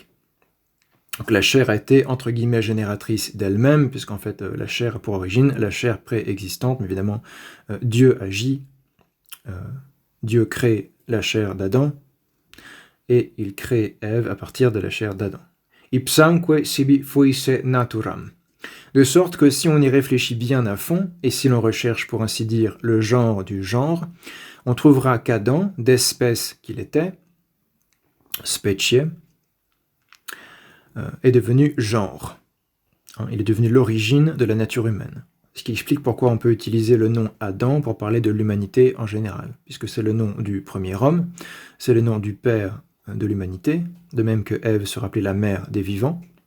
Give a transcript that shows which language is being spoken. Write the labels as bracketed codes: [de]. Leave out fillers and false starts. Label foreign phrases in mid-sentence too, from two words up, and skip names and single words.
[fr] Donc la chair a été entre guillemets génératrice d'elle-même, puisqu'en fait la chair a pour origine la chair préexistante, mais évidemment Dieu agit, Dieu crée la chair d'Adam, et il crée Ève à partir de la chair d'Adam. [la] Ipsamque sibi fuisse naturam. [fr] De sorte que si on y réfléchit bien à fond, et si l'on recherche pour ainsi dire le genre du genre, on trouvera qu'Adam, d'espèce qu'il était, specie, est devenu genre. Il est devenu l'origine de la nature humaine. Ce qui explique pourquoi on peut utiliser le nom Adam pour parler de l'humanité en général, puisque c'est le nom du premier homme, c'est le nom du père de l'humanité, de même que Ève se rappelait la mère des vivants.